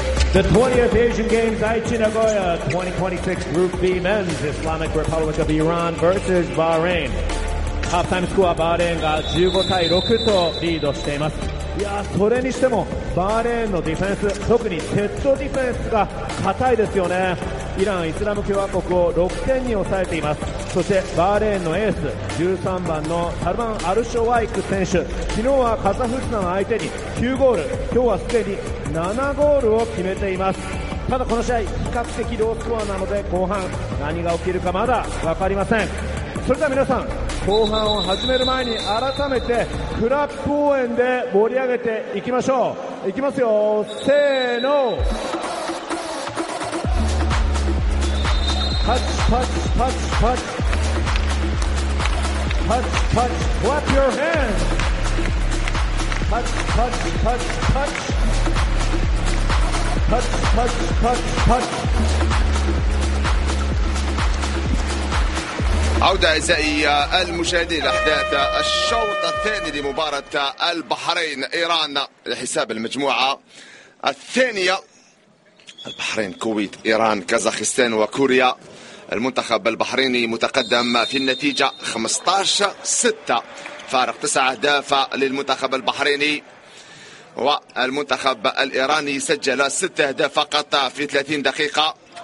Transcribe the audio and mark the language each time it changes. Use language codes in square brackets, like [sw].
[en] The 20th Asian Games, Aichi, Nagoya, 2026 Group B Men's Islamic Republic of Iran versus Bahrain. Halftime score, [ja] Bahrain が 15-6 とリードしています。いやそれにしてもバーレーンのディフェンス、特にセットディフェンスが硬いですよね。イラン、イスラム共和国を6点に抑えています。そしてバーレーンのエース、13番のサルマン・アルショワイク選手、昨日はカザフスタン相手に9ゴール、今日はすでに7ゴールを決めています。ただこの試合比較的ロースコアなので、後半何が起きるかまだ分かりません。それでは皆さん、後半を始める前に改めてクラップ応援で盛り上げていきましょう。いきますよ、せーの、パチパチパチパチパチパチ、 [en] clap your hands、 [ja] パチパチパチパチパチパチパチパチ。 [ar] عودة أعزائي المشاهدين لأحداث الشوط الثاني لمباراة البحرين إيران لحساب المجموعة الثانية. البحرين، كويت، إيران، كازاخستان وكوريا. المنتخب البحريني متقدم في النتيجة 15-6، فارق 9 أهداف للمنتخب البحريني، والمنتخب الإيراني سجل 6 أهداف فقط في 30 دقيقة.